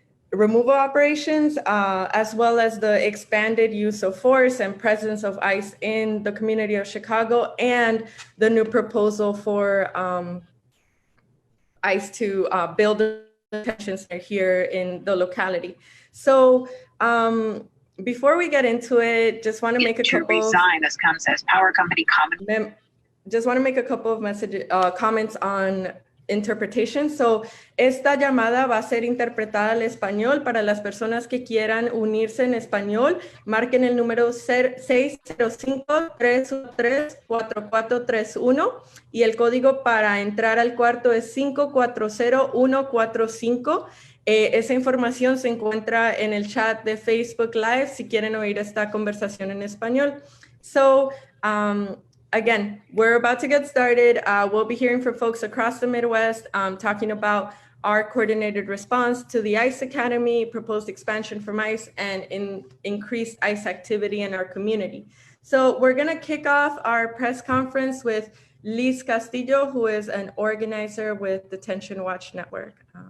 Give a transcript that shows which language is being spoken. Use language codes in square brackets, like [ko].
[en] removal operations, as well as the expanded use of force and presence of ICE in the community of Chicago, and the new proposal for ICE to build a detention center here in the locality. So before we get into it, just want to make a couple resign. This comes as power company comment. Just want to make a couple of comments on interpretation. [es] So, esta llamada va a ser interpretada al español. Para las personas que quieran unirse en español, marquen el número 605-313-4431 y el código para entrar al cuarto es 540145. Esa información se encuentra en el chat de Facebook Live si quieren oír esta conversación en español. [en] So, again, we're about to get started. We'll be hearing from folks across the Midwest talking about our coordinated response to the ICE Academy, proposed expansion from ICE, and increased ICE activity in our community. So we're going to kick off our press conference with Liz Castillo, who is an organizer with Detention Watch Network.